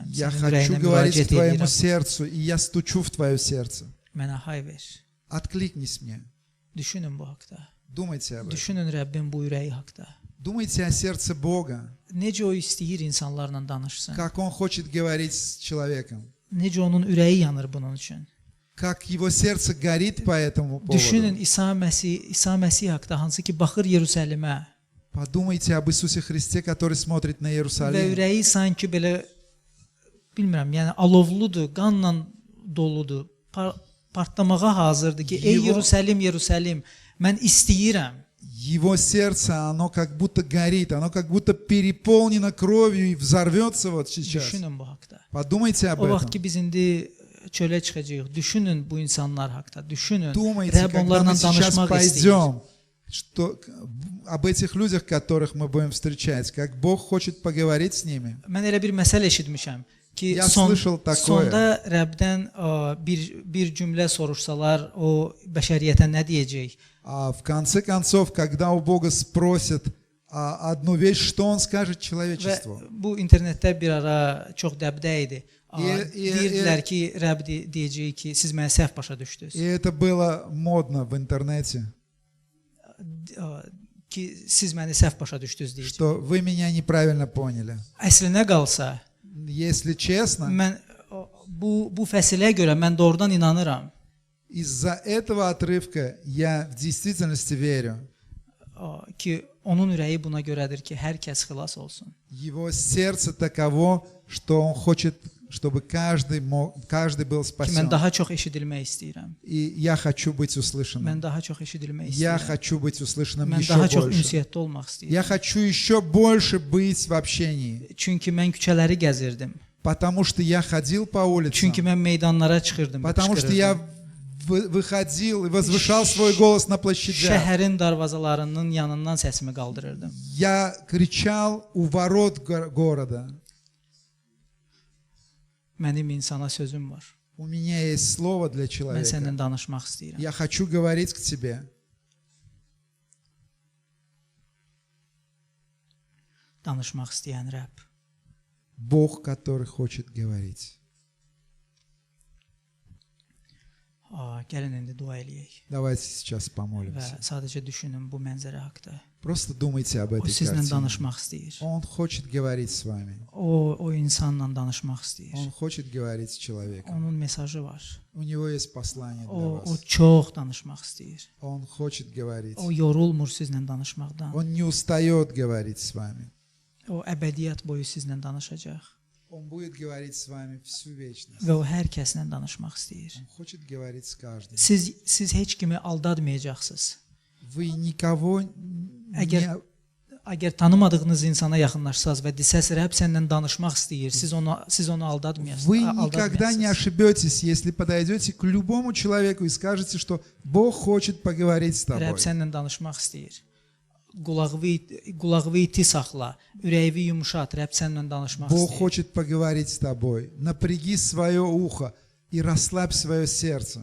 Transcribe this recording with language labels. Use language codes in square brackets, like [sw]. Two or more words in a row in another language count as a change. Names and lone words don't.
[ru] Я [az] Sənin [ru] хочу [az] ürəyinə [ru] говорить к [az] müraciət [ru] твоему [az] edirəm. [ru] сердцу, и я стучу в твое сердце. [az] Mənə hay ver. [ru] Откликнись мне. [az] Düşünün bu haqda. [ru] Думайте об этом. [az] Düşünün Rəbbin bu ürəyi haqda. [ru] Думайте о сердце Бога, [az] Necə o istəyir insanlarla danışsın. [ru] как Он хочет говорить с человеком, [az] Necə onun ürəyi yanır bunun üçün. [ru] как Его сердце горит по этому [az] Düşünün [ru] поводу. [az] İsa Məsih haqqında, hansı ki baxır Yerusəlimə [ru] Подумайте об Иисусе Христе, который смотрит на [az] və [ru] Иерусалим. [az] ürəyi sanki belə bilmirəm, yəni alovludur, qanla doludur, partlamağa hazırdır ki, ey Yerusəlim, Yerusəlim, mən istəyirəm. [ru] Его сердце, оно как будто горит, оно как будто переполнено кровью и взорвется вот сейчас. [az] Düşünün bu haqqda. [ru] Подумайте об [az] O vaxt [ru] этом. [az] ki biz indi çölə çıxacağıq. Düşünün bu insanlar haqqında. Düşünün. [ru] Думайте, [az] Rəbb [ru] когда мы [az] onlarla [ru] сейчас [az] danışmaq istəyir. [ru] пойдем, что об этих людях, которых мы будем встречать, как Бог хочет поговорить с ними. [az] Mən elə bir məsələ eşitmişəm ki, [ru] Я слышал такое. [az] sonda Rəbdən bir cümlə soruşsalar, o bəşəriyyətə nə deyəcək? [ru] А в конце концов, когда у Бога спросят одну вещь, что Он скажет [az] Və [ru] человечеству? [az] bu internetdə bir ara çox dəbdə idi. [ru] И [az] Deyirdilər ki, Rəbb deyəcək ki, siz məni səhv başa düşdünüz. [ru] это было mодно в интернете, [az] Ki siz məni səhv başa düşdünüz deyəcək. [ru] что вы меня неправильно поняли. [az] Əslinə qalsa, [ru] Если честно, [az] mən bu fəsilə görə mən doğrudan inanıram [ru] из-за этого отрывка я в действительности верю. [az] ki, onun ürəyi buna görədir ki, hər kəs xilas olsun. [ru] Его сердце таково, что Он хочет, чтобы каждый был [az] Ki, mən [ru] спасен. [az] daha çox eşidilmək istəyirəm. [ru] И я хочу быть услышанным. [az] Mən daha çox eşidilmək [ru] Я [az] istəyirəm. [ru] хочу быть услышанным [az] Mən [ru] еще [az] daha çox [ru] больше. [az] ünsiyyətdə olmaq istəyirəm. [ru] Я хочу еще больше быть в общении, [az] Çünki mən küçələri gəzirdim. [ru] потому что я ходил по улицам, [az] Çünki mən meydanlara çıxırdım. [ru] потому что я выходил и возвышал свой голос на площадях. [az] Şəhərin darvazalarının yanından səsimi qaldırırdım. [ru] Я кричал у ворот города. [az] Mənim insana sözüm var. [ru] У меня есть слово для [az] Mən [ru] человека. [az] səndən danışmaq istəyirəm. [ru] Я хочу говорить к тебе. [az] Danışmaq istəyən Rəbb. [ru] Бог, который хочет говорить. [az] Gəlin indi dua eləyək [ru] Давайте сейчас [az] və [ru] помолимся. [az] sadəcə düşünün bu mənzərə haqqında. [ru] Просто думайте об [az] O [ru] этой [az] sizlə [ru] картине. [az] danışmaq istəyir. [ru] Он хочет говорить с вами. [az] O insanla danışmaq istəyir. [ru] Он хочет говорить с человеком. [az] Onun mesajı var. [ru] У него есть послание для [az] O [ru] вас. [az] çox danışmaq istəyir. [ru] Он хочет говорить. [az] O yorulmur sizlə danışmaqdan. [ru] Он не устает говорить с вами. [az] O əbədiyyət boyu sizlə danışacaq [ru] Он будет говорить с вами всю вечность. [az] və o hər kəslə danışmaq istəyir. [ru] Он хочет говорить с каждым. [az] Siz heç kimi aldatmayacaqsınız. [ru] Вы никого [az] Əgər Əgər tanımadığınız insana yaxınlaşsaz və desəz Rəbb səndən danışmaq istəyir, siz onu aldatmayasınız. [ru] Вы никогда не ошибетесь, если подойдете к любому человеку и скажете, что Бог хочет поговорить с тобой. [az] Rəbb səndən danışmaq istəyir. Qulağını iti saxla, ürəyini yumşat, Rəbb səndən danışmaq [ru] Бог [az] istəyir. [ru] хочет поговорить с тобой. Напряги свое ухо и расслабь свое сердце.